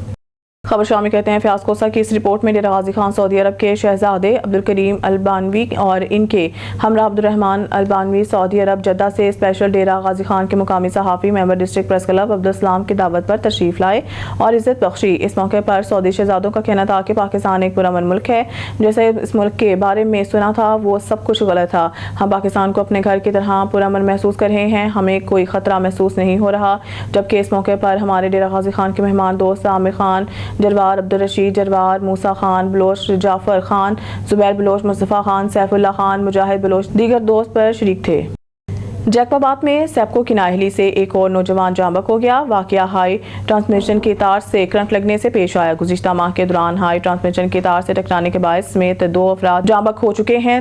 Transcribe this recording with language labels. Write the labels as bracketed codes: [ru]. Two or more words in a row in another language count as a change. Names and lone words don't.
[ur] خبر شامل کہتے ہیں فیاض کوسہ کی اس رپورٹ میں ڈیرہ غازی خان سعودی عرب کے شہزادے عبدالکریم البانوی اور ان کے ہمراہ عبدالرحمان البانوی سعودی عرب جدہ سے اسپیشل ڈیرہ غازی خان کے مقامی صحافی [en] member district press club [ur] عبدالسلام کی دعوت پر تشریف لائے اور عزت بخشی. اس موقع پر سعودی شہزادوں کا کہنا تھا کہ پاکستان ایک پرامن ملک ہے. جیسے اس ملک کے بارے میں سنا تھا وہ سب کچھ غلط تھا. ہم پاکستان کو اپنے گھر کی طرح پرامن محسوس کر رہے ہیں. ہمیں کوئی خطرہ محسوس نہیں ہو رہا. جبکہ اس موقع پر ہمارے ڈیرہ غازی خان کے مہمان دوست عامر خان جروار عبدالرشید جروار موسیٰ خان بلوچ جعفر خان زبیر بلوچ مصطفیٰ خان سیف اللہ خان مجاہد بلوچ دیگر دوست پر شریک تھے. جیکباباد میں سیپکو کی نااہلی سے ایک اور نوجوان جاں بحق ہو گیا. واقعہ [en] high transmission [ur] کی تار سے کرنٹ لگنے سے پیش آیا. گزشتہ ماہ کے دوران [en] high transmission [ur] کی تار سے ٹکرانے کے باعث سمیت 2 افراد جاں بحق ہو چکے ہیں.